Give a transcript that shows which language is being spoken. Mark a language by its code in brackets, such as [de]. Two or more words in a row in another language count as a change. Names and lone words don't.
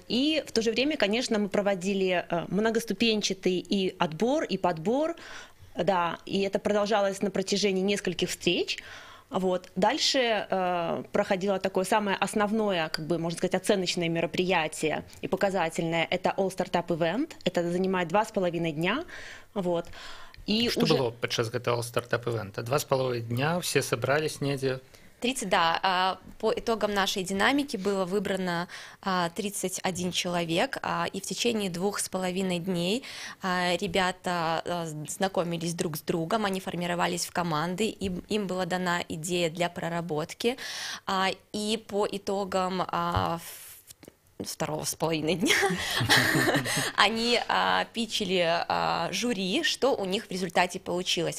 [ru] И в то же время, конечно, мы проводили многоступенчатый и отбор, и подбор, да, и это продолжалось на протяжении нескольких встреч. Вот. Дальше проходило такое самое основное, как бы, можно сказать, оценочное мероприятие и показательное. Это All Startup Event. Это занимает 2,5 дня. Вот. И [be] что было падчас гэтага All Startup Event? [ru] 2,5 дня, все собрались недзе? 30, да. По итогам нашей динамики было выбрано 31 человек, и в течение 2,5 дней ребята знакомились друг с другом, они формировались в команды, им была дана идея для проработки, и по итогам 2,5 дня они питчили жюри, что у них в результате получилось.